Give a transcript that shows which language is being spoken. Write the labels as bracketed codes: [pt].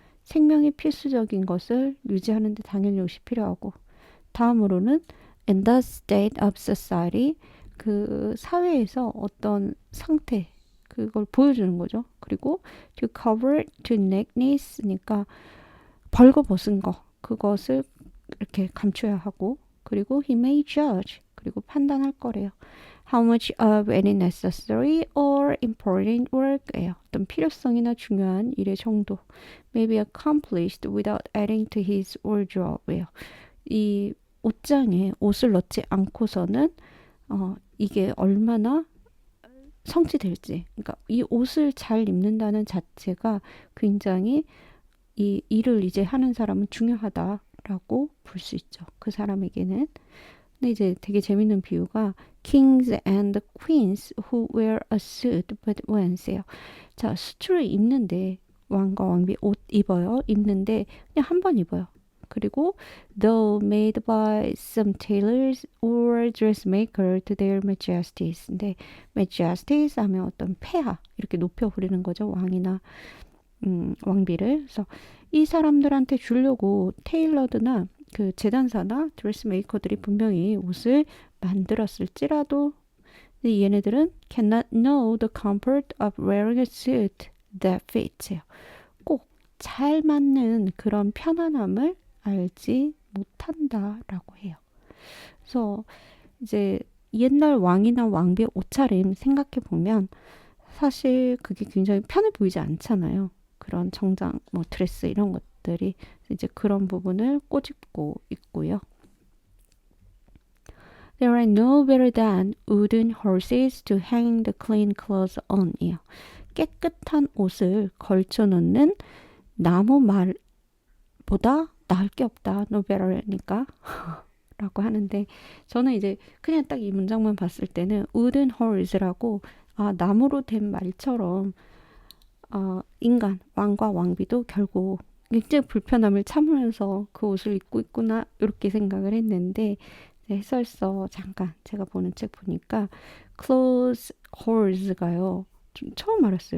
[ko] 생명이 필수적인 것을 유지하는 데 당연히 옷이 필요하고, 다음으로는 [en] in the state of society, [ko] 그 사회에서 어떤 상태, 그걸 보여주는 거죠. 그리고 [en] to cover to nakedness [ko] 니까 벌거벗은 거, 그것을 이렇게 감춰야 하고, 그리고 [en] he may judge, [ko] 그리고 판단할 거래요. [en] How much of any necessary or important work예요. [ko] 어떤 필요성이나 중요한 일의 정도 [en] may be accomplished without adding to his wardrobe예요. [ko] 이 옷장에 옷을 넣지 않고서는 이게 얼마나 성취될지, 그러니까 이 옷을 잘 입는다는 자체가 굉장히 이 일을 이제 하는 사람은 중요하다라고 볼 수 있죠. 그 사람에게는. 근데 이제 되게 재밌는 비유가 [en] kings and queens who wear a suit but once예요. [ko] 자, 수트를 입는데 왕과 왕비 옷 입어요. 입는데 그냥 한 번 입어요. [en] 그리고 though made by some tailors or dressmaker to their majesties. [ko] 근데 majesties 하면 어떤 폐하 이렇게 높여 부리는 거죠. 왕이나 왕비를. 그래서 이 사람들한테 주려고 테일러드나 그 재단사나 드레스메이커들이 분명히 옷을 만들었을지라도 얘네들은 [en] cannot know the comfort of wearing a suit that fits. [ko] 꼭 잘 맞는 그런 편안함을 알지 못한다라고 해요. 그래서 이제 옛날 왕이나 왕비의 옷차림 생각해 보면 사실 그게 굉장히 편해 보이지 않잖아요. 그런 정장, 뭐 드레스 이런 것들이 이제 그런 부분을 꼬집고 있고요. [en] There are no better than wooden horses to hang the clean clothes on이요. [ko] 깨끗한 옷을 걸쳐놓는 나무 말보다 나을 게 없다. [en] No better [ko] 니까 라고 하는데, 저는 이제 그냥 딱 이 문장만 봤을 때는 [en] wooden horse [ko] 라고 나무로 된 말처럼 인간, 왕과 왕비도 결국 굉장히 불편함을 참으면서 그 옷을 입고 있구나 이렇게 생각을 했는데, 해설서 잠깐 제가 보는 책 보니까 [en] clothes horse [ko] 가요. 좀 처음 알았어요.